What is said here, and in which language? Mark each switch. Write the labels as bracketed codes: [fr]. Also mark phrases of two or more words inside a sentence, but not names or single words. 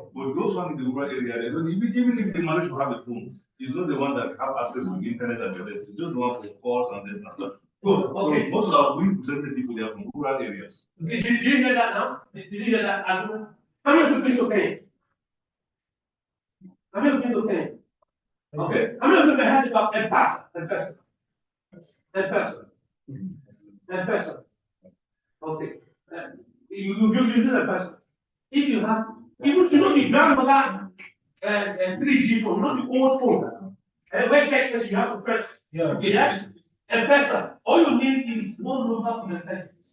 [en] But those ones in the rural area, they don't, even if they manage to have a phone, it's not the one that have access to the internet and the rest. It's just the one for calls and this and that. Good. So Okay. most of our we presented people they are from rural areas. Did you hear that now? Did you hear that argument? How many of you been to Kenya? How many of you been to Kenya? Okay. How many of you have heard about M-Pesa? M-Pesa. M-Pesa. M-Pesa. Okay. You do M-Pesa. If you have, even you know the grandmother 3G phone, not the old phone. And when text message, you have to press. Yeah. Okay, yeah? M-Pesa. All you need is one number from M-Pesa.